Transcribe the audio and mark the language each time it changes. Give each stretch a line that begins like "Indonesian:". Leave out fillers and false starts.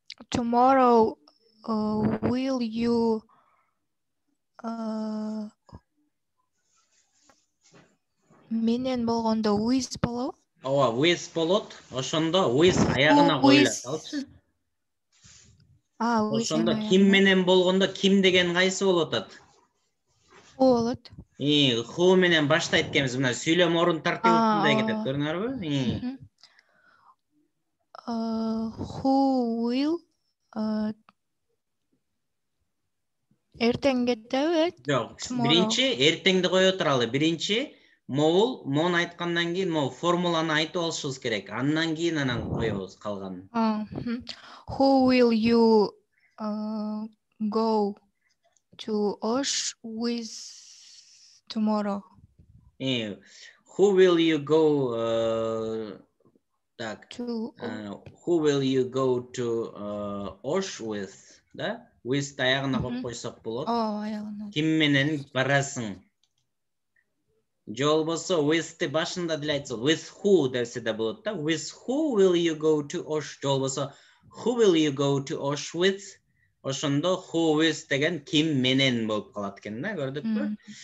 English: Tomorrow will you
Kyrgyz: менен болгондо
English: with
Kyrgyz: болобу? Ооба, with болот. Ошондо with аягына коюла салчы.
English: With
Kyrgyz: Ошондо ким менен болгондо ким деген кайсы болуп атат? Who болот? Who менен баштайт экенбиз. Мына сүйлөм орун тартиби ушундай кетет, көрүңөрбү?
English: Who will
Kyrgyz: эртең кетеби? Жок, биринчи эртеңди кое туралы. Биринчи мону айткандан кийин могу формуланы айтып алышыбыз керек. Андан кийин анан коебуз калганын.
English: Who will you go to Osh with tomorrow? Who will you go так. Who will you go to Osh with?
Kyrgyz: Да? With аягына коюп койсок болот. Аягына. Ким менен барасың? Же болбосо with'ти башында деле айтса,
English: with who
Kyrgyz: десе да болот да.
English: With who will you go to Osh?
Kyrgyz: Же болбосо
English: who will you go to Osh with?
Kyrgyz: Ошондо
English: who with
Kyrgyz: деген ким менен болуп калат экен да, көрдүкпү?